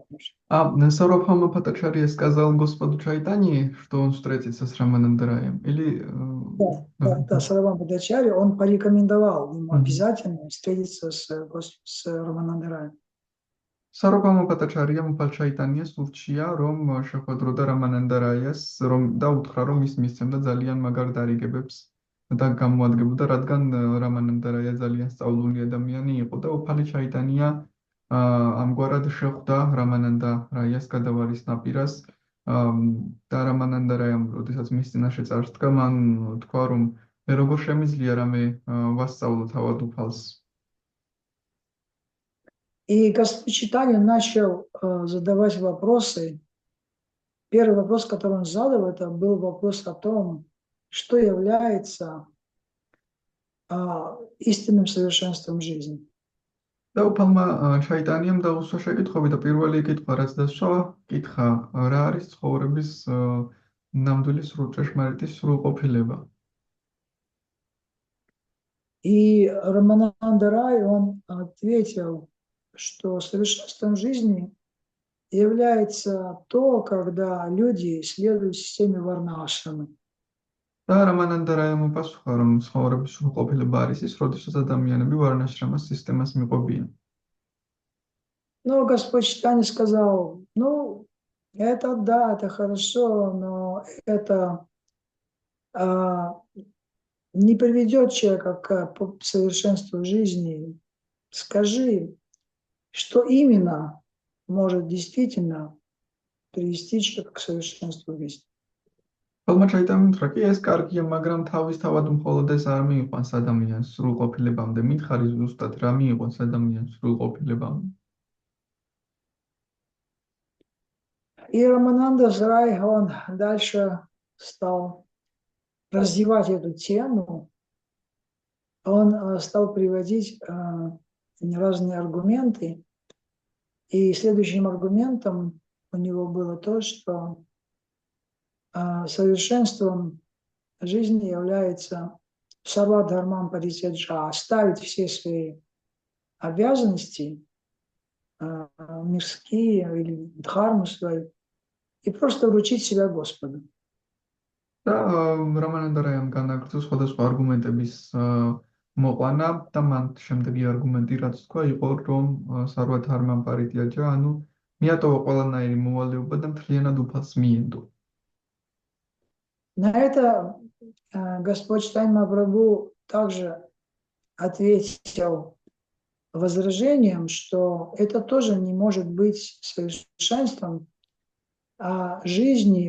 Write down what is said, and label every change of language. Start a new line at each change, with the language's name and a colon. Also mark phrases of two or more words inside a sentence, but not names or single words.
Russian: Сарабхама Бхаттачарья сказал Господу Чайтанье, что он встретится с Рамананда Раем? Или... Да, Сарабхама Бхаттачарья, он порекомендовал ему обязательно встретиться с Рамананда Раем.
Georgian: Сарабхама Бхаттачарья მფალ ჩაიტანიას ურჩია, რომ შეხვედროდა რამანანდა რაიას, და უთხრა, რომ ის მისცემდა ძალიან მაგარ დარიგებებს და გამოადგებოდა, რადგან რამანანდა რაია ძალიან სწავლული ადამიანი იყო და უფალი ჩაიტანია ამგვარად შეხვდა რამანანდა რაიას გადავარის ნაპირას და რამანანდა რაიამ, როდესაც მის წინაშე წარსდგა, მან თქვა, რომ მე როგორ შემიძლია რამე ვასწავლო თავად უფალს.
Russian: И Господь Чайтанья начал задавать вопросы. Первый вопрос, который он задал, это был вопрос о том, что является истинным совершенством жизни.
Georgian: და უფალმა ჩაიტანიამ დაუსვა შეკითხვები და პირველი კითხვა, რაც დასვა, კითხა, რა არის ცხოვრების ნამდვილი ჭეშმარიტი სრულყოფილება.
Russian: И Рамананда Рай, он ответил, что совершенством жизни является то, когда люди следуют системе варна-ашрамы.
Georgian: და რამანანდა რაიმ უპასუხა, რომ ცხოვრების სრულყოფილება არის ის, როდესაც ადამიანები ვარნა-აშრამას სისტემას მიყვებიან.
Russian: Но Господь Чайтанья сказал: это да, это хорошо, но это не приведет человека к совершенству жизни. Скажи, что именно может действительно привести человека к совершенству жизни.
Georgian: უფალმა ჩაიტანიამ უთხრა, კი, ეს კარგია, მაგრამ თავისთავად მხოლოდ ეს არ მიიყვანს ადამიანს სრულყოფილებამდე. მითხარი ზუსტად რა მიიყვანს ადამიანს სრულყოფილებამდე.
Russian: И Рамананда Рай, он дальше стал развивать эту тему. Он стал приводить разные аргументы. И следующим аргументом у него было то, что совершенством жизни является
Sanskrit: सर्व धर्मान् परित्यज्य,
Russian: оставить все свои обязанности мирские или дхарму свою и просто вручить себя Господу.
Georgian: და რამანანდა რაიმ განაგრძო სხვადასხვა არგუმენტების მოყვანა და მან შემდეგი არგუმენტი რაც თქვა იყო რომ
Sanskrit: सर्वधर्मान् परित्यज्य
Georgian: ანუ მიატოვა ყველანაირი მოვალეობა და მთლიანად უფალს მიენდო.
Russian: На это Господь Чайтанья Махапрабху также ответил возражением, что это тоже не может быть совершенством жизни.